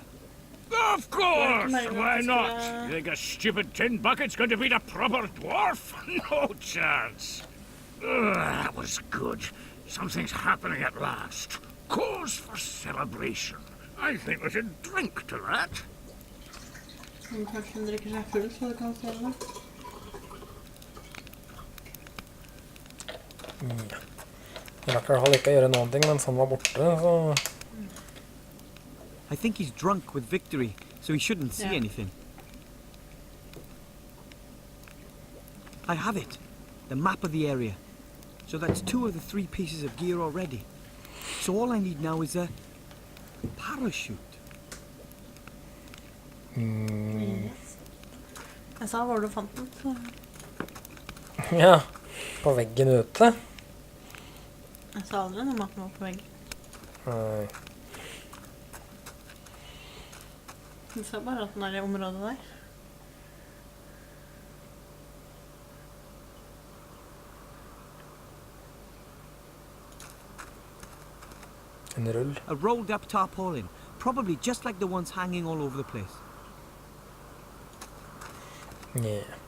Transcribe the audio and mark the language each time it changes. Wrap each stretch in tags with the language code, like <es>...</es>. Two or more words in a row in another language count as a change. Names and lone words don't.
<en>Of course! Well, Why it's, not? You think a stupid tin bucket's going to beat a proper dwarf? No chance. That was good. Something's happening at last. Cause for celebration. I think we should drink to that.</en> <no>Kanskje den drikker seg full, så du kan se det. Jeg rakk I hvert fall ikke å gjøre noen ting, mens han var borte, så...</no> <en>I think he's drunk with victory, so he shouldn't see anything. I have it. The map of the area. So that's 2 of the 3 pieces of gear already. So all I need now is a parachute.</en> <no>Jeg sa hvor du fant den, så... Ja, på veggen ute. Jeg sa aldri når maten var på veggen. Nei. Jeg sa bare at den I området der. En rull.</no> <en>A rolled up tarpaulin, probably just like the ones hanging all over the place. Yeah.</en>